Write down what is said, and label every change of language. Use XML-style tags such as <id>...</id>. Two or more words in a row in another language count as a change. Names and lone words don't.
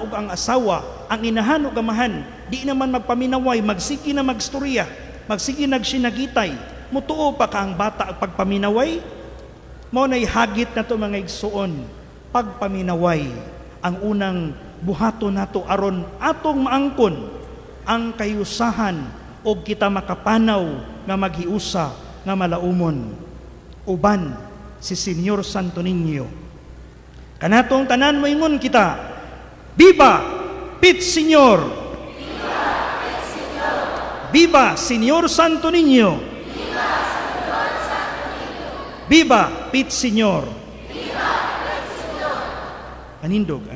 <ceb>ug ang asawa, ang inahan ug amahan, di naman magpaminaway, magsigi na magstorya, magsigi nagsinagitay, mutuo pa ka ang bata pagpaminaway, mo na'y hagit na to mga igsuon, pagpaminaway, ang unang buhato nato aron atong maangkon ang kayusahan o kita makapanaw nga maghiusa nga malaumon. Uban si Señor Santo Niño. Kanatong tanan moingon kita, Viva Pit Señor! Viva Pit Señor! Viva Señor Santo Niño! Viva Señor Santo Niño! Viva Pit Señor! Viva Pit Señor! Anindog.</ceb>